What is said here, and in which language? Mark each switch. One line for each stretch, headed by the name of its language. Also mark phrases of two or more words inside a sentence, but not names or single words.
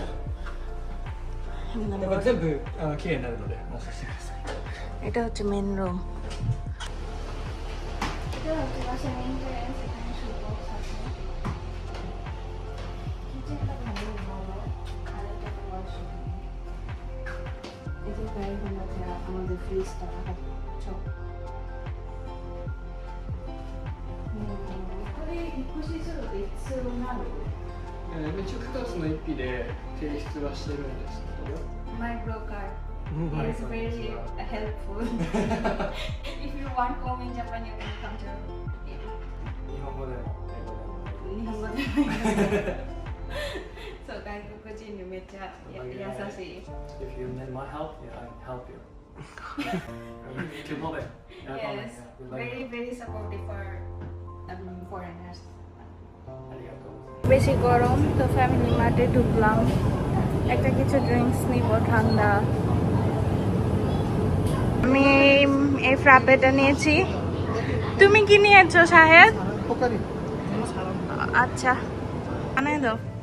Bangla: এটা হচ্ছে মেন রুম। আমাদের ফ্রিজটা
Japanese: 一応9月の1日で提出はしてるんですけど
English: My broker is very helpful. If you want home in Japan, you can come to him.
Japanese: 日本語でも英語でも日本語でそう、外国人にめっちゃ優しい。
English: If you need my help, yeah, I can help you. You can love it. Yes, very very supportive for foreigners.
Japanese: ありがとう。
Bangla: বেশি গরম তো ফ্যামিলি মার্টে ঢুকলাম, একটা কিছু ড্রিঙ্কস নিব ঠান্ডা। আমি এই ফ্রাপেটা নিয়েছি। তুমি কি নিয়েছো শাহেদ? আচ্ছা, আনাই দাও।